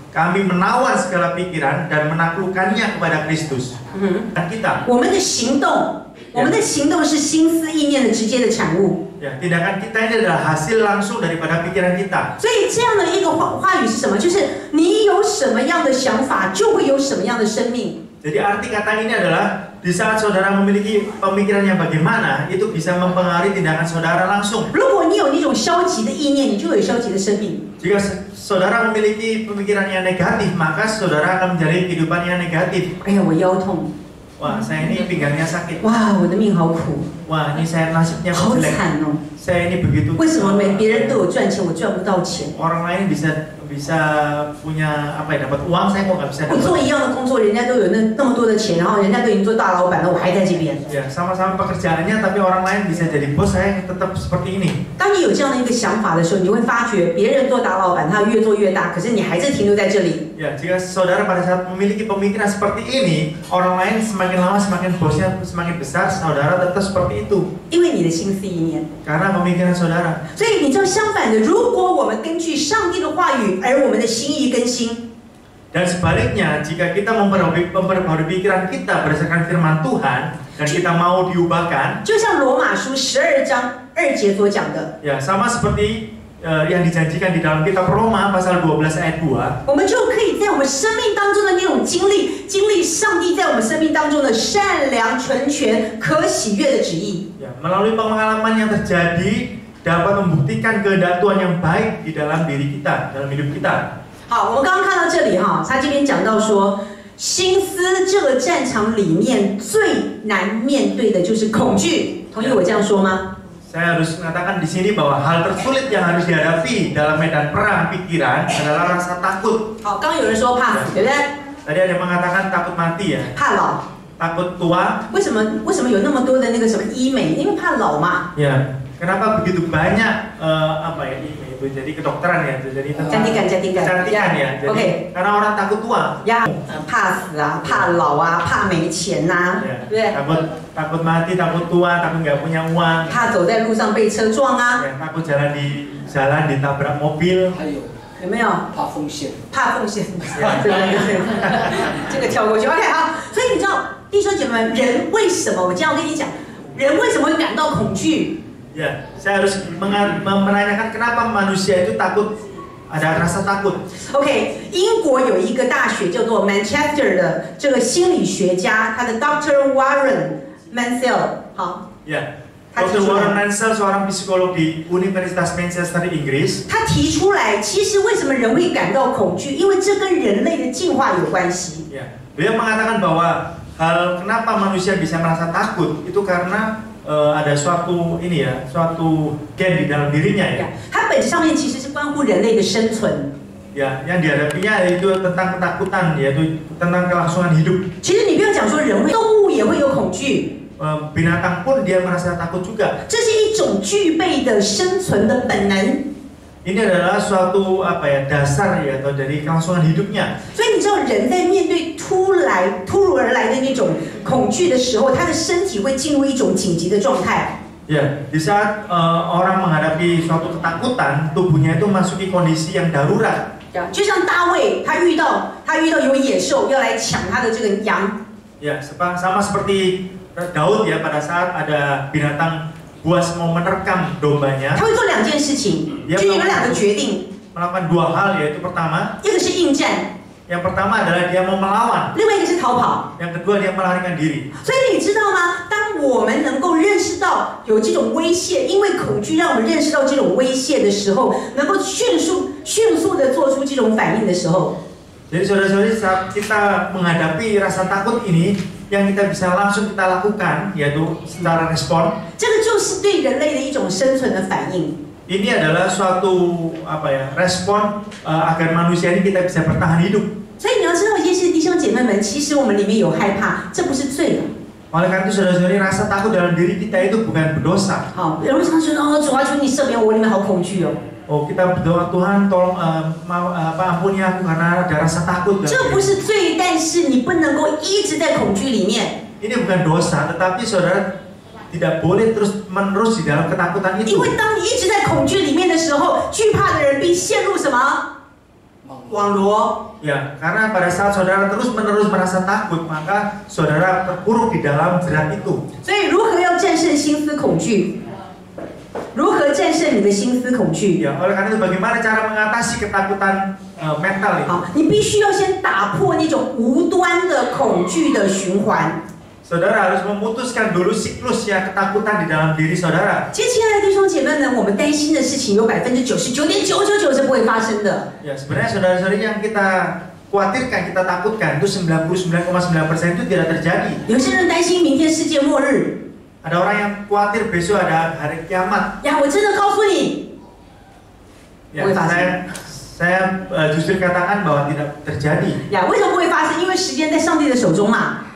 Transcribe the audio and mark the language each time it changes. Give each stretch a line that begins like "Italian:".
Indonesian: Kami menawan segala pikiran dan menaklukkannya kepada Kristus. Dan kita
Chinese: 我们的行动是心思意念的直接的产物。
Indonesian: Ya, tindakan kita ini adalah hasil langsung daripada pikiran kita.
Chinese: 所以这样的一个话语是什么？就是你有什么样的想法，就会有什么样的生命。
Indonesian: Jadi arti kata ini adalah di saat saudara memiliki pemikiran yang bagaimana, itu bisa mempengaruhi tindakan saudara langsung.
Chinese: 如果你有那种消极的意念，你就有消极的生命。
Indonesian: Jika saudara memiliki pemikiran yang negatif, maka saudara akan menjalani kehidupan yang negatif.
Chinese: 哎呀，我腰痛。
Indonesian: Wah, saya ini pinggangnya sakit.
Chinese: 哇，我的命好苦，
Indonesian: Wah, ini saya nasibnya
Chinese: 好
Indonesian: jelek.
Chinese: 惨哦。
Indonesian: Saya ini begitu.
Chinese: 为什么别人都有赚钱，我赚不到钱？
Indonesian: Orang lain bisa punya apa ya, dapat uang, saya kok nggak bisa
Chinese: 我做
Indonesian: dapat.
Chinese: 一样的工作，人家都有那么多的钱，然后人家都已经做大老板了，我还在这边。
Indonesian: Ya, sama-sama pekerjaannya, tapi orang lain bisa jadi bos, saya tetap seperti ini.
Chinese: 当你有这样的一个想法的时候，你会发觉别人做大老板，他越做越大，可是你还是停留在这里。
Indonesian: Ya, jika saudara pada saat memiliki pemikiran seperti ini, orang lain semakin lama semakin bosnya semakin besar, saudara tetap seperti itu.
Chinese: 因为你的心思意念。
Indonesian: Karena pemikiran saudara.
Chinese: 所以你知道，相反的，如果我们根据上帝的话语，而我们的心意更新，
Indonesian: Dan sebaliknya, jika kita memperbarui pikiran kita berdasarkan firman Tuhan dan kita mau diubahkan,
Chinese: 就像罗马书12章2节所讲的，
Indonesian: ya sama seperti yang dijanjikan di dalam kitab Roma pasal 12 ayat 2.
Chinese: 我们就可以在我们生命当中的那种经历上帝在我们生命当中的善良、纯全、可喜悦的旨意。
Indonesian: Ya, melalui pengalaman yang terjadi dapat membuktikan kehendak Tuhan yang baik di dalam diri kita, dalam hidup kita.
Chinese: 好，我们刚刚看到这里哈，他这边讲到说，心思这个战场里面最难面对的就是恐惧，同意我这样说吗？
Indonesian: Saya harus mengatakan di sini bahwa hal tersulit yang harus dihadapi dalam medan perang pikiran adalah rasa takut.
Chinese: 好，刚刚有人说怕死，对不对？
Indonesian: Tadi ada yang mengatakan takut mati ya,
Chinese: 怕老，
Indonesian: takut tua.
Chinese: 为什么有那么多的那个什么医美？因为怕老嘛。
Indonesian: Ya, kenapa begitu banyak apa ya ini itu jadi kedokteran ya, jadi tentang kecantikan ya. Jadi Oke. karena orang takut tua.
Chinese: 呀，怕死啊，怕老啊，怕没钱呐、
Indonesian: Ya,
Chinese: 对不对？
Indonesian: takut mati, takut tua, takut nggak punya uang.
Chinese: 怕走在路上被车撞啊，
Indonesian: Ya, takut jalan di jalan ditabrak mobil.
Chinese: 还有有没有？怕风险。怕奉献，对，这个跳过去。 OK， 好，所以你知道，弟兄姐妹们，人为什么？我这样跟你讲，人为什么会感到恐惧？
Indonesian: Ya, saya harus menanyakan kenapa manusia itu takut, ada rasa takut.
Chinese: OK， 英国有一个大学叫做 Manchester 的这个心理学家，他的 Dr. Warren Mansell， 好，
Indonesian: Ya, Dr. Warren Mansell seorang psikolog di Universitas Manchester Inggris.
Chinese: 他提出来，其实为什么人会感到恐惧？因为这跟人类的进化有关系。
Indonesian: Ya, beliau mengatakan bahwa kenapa manusia bisa merasa takut itu karena ada suatu suatu gen di dalam dirinya ya.
Chinese: 它本质上面其实是关乎人类的生存。
Indonesian: Ya, yang dihadapinya yaitu tentang ketakutan, yaitu tentang kelangsungan hidup.
Chinese: 其实你不要讲说人会，动物也会有恐惧。
Indonesian: Binatang pun dia merasa takut juga.
Chinese: 这是一种具备的生存的本能。
Indonesian: Ini adalah suatu dasar ya atau dari kelangsungan hidupnya.
Chinese: 所以你知道人在面对突如而来的那种恐惧的时候，他的身体会进入一种紧急的状态。
Indonesian: Ya, di saat orang menghadapi suatu ketakutan, tubuhnya itu masuki kondisi yang darurat.
Chinese: 就像大卫，他遇到有野兽要来抢他的这个羊。
Indonesian: Ya, sama seperti Daud ya pada saat ada binatang buas mau menerkam dombanya.
Chinese: 他会做两件事情，就有两个决定。
Indonesian: Melakukan dua hal, yaitu pertama,
Chinese: 一个是应战，
Indonesian: yang pertama adalah dia mau melawan,
Chinese: 另外一个是逃跑。
Indonesian: yang kedua dia melarikan diri.
Chinese: 所以你知道吗？当我们能够认识到有这种威胁，因为恐惧让我们认识到这种威胁的时候，能够迅速的做出这种反应的时候，
Indonesian: Jadi saudara-saudari, saat kita menghadapi rasa takut ini, yang kita bisa langsung kita lakukan yaitu secara respon.
Chinese: 这个就是对人类的一种生存的反应。
Indonesian: Ini adalah suatu respon agar manusia ini kita bisa bertahan hidup.
Chinese: 所以你要知道一件事，弟兄姐妹们，其实我们里面有害怕，这不是罪。
Indonesian: Oleh karena itu saudara-saudari, rasa takut dalam diri kita itu bukan berdosa.
Chinese: 好，有人常说哦，主啊，求你赦免我，里面好恐惧哦。
Indonesian: Oh, kita berdoa, Tuhan tolong ampuni aku karena ada rasa takut.
Chinese: 这不是罪，但是你不能够一直在恐惧里面。
Indonesian: Ini bukan dosa, tetapi saudara tidak boleh terus-menerus di dalam ketakutan
Chinese: 因
Indonesian: itu.
Chinese: 为当你一直在恐惧里面的时候，惧怕的人必陷入什么？网罗。
Indonesian: Ya, karena pada saat saudara terus-menerus merasa takut, maka saudara terpuruk di dalam jerat itu.
Chinese: 所以如何要战胜心思恐惧？如何战胜你的心思恐惧？
Indonesian: Ya, oleh karena itu bagaimana cara mengatasi ketakutan mental itu?
Chinese: 好，你必须要先打破那种无端的恐惧的循环。
Indonesian: Saudara harus memutuskan dulu siklus ya ketakutan di dalam diri saudara.
Chinese: 其实，亲爱的弟兄姐妹们，我们担心的事情有99.999%是不会发生的。
Indonesian: Ya, sebenarnya saudara-saudari yang kita khawatirkan, kita takutkan itu 99,9% itu tidak terjadi.
Chinese: 有些人担心明天世界末日。
Indonesian: Ada orang yang khawatir besok ada hari kiamat.
Chinese: 呀，我真的告诉你，
Indonesian: Ya,
Chinese: 不会发生。
Indonesian: saya justru katakan bahwa tidak terjadi.
Chinese: 呀，为什么不会发生？因为时间在上帝的手中嘛。